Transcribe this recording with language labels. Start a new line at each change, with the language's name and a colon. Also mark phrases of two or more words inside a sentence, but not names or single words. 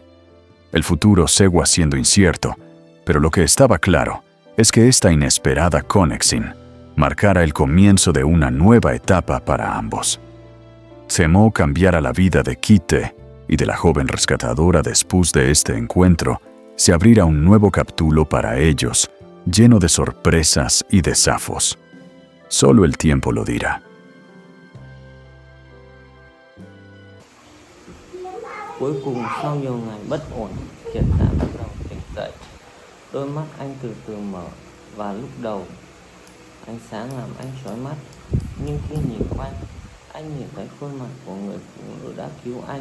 Spanish: El futuro seguía siendo incierto, pero lo que estaba claro es que esta inesperada conexión marcara el comienzo de una nueva etapa para ambos. Temo cambiara la vida de Kite y de la joven rescatadora después de este encuentro, se abrirá un nuevo capítulo para ellos, lleno de sorpresas y desafíos. Solo el tiempo lo dirá.
Vietnamese: Cuối cùng sau nhiều ngày bất ổn, Kiệt đã bắt đầu tỉnh dậy. Đôi mắt anh từ từ mở và lúc đầu ánh sáng làm anh chói mắt. Nhưng khi nhìn quanh, anh nhìn thấy khuôn mặt của người phụ nữ đã cứu anh.